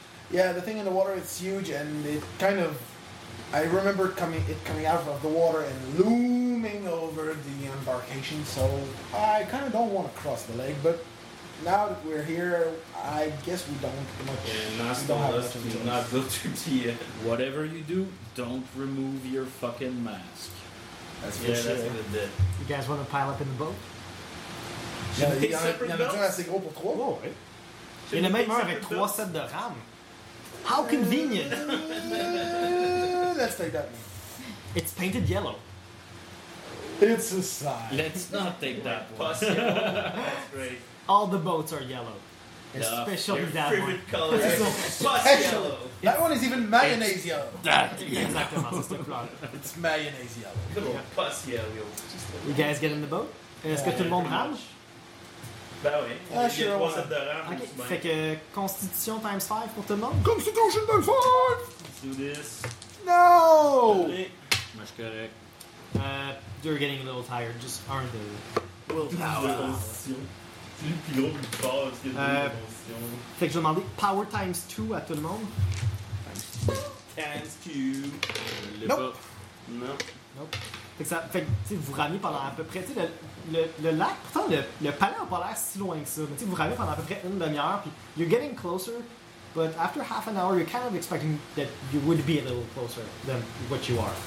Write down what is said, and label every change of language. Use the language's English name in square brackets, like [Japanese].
[English] Yeah, the thing in the water, it's huge, and it kind of... I remember coming out of the water and looming over the embarkation, so I kind of don't want to cross the lake, but now that we're here, I guess we don't much... Whatever you do, don't remove your fucking mask. That's for sure. You guys want to pile up in the boat? [French] Yeah, il y en a déjà assez gros pour trois. [English] Oh, right. [French] Il y en a même un avec trois sets de RAM. [English] How convenient! Let's take that one. It's painted yellow. It's a sign. Let's not take that one. That's great. All the boats are yellow. Especially that one. Color. It's yellow. That one is even mayonnaise yellow. That is it's mayonnaise yellow. Little pus yellow. You guys get in the boat? [French] Est-ce que tout le monde rame? Ben oui. [English] Sure. One set de rame. Okay. [French] Fait que constitution times 5 pour tout le monde? [English] Constitution times 5! Let's do this. No! [French] Moi je suis correct. [English] You're getting a little tired. Just aren't they? Willpower. [French] C'est le plus gros, le plus fort, parce qu'il y a une conditions. Fait que je vais demander power times 2 à tout le monde. [English] Times 2. [French] Nope. Fait que ça, fait que, tu sais, vous ramenez pendant à peu près, tu sais, le lac, pourtant le palais n'a pas l'air si loin que ça, mais tu sais, vous ramenez pendant à peu près une demi-heure, puis [English] you're getting closer, but after half an hour, you're kind of expecting that you would be a little closer than what you are.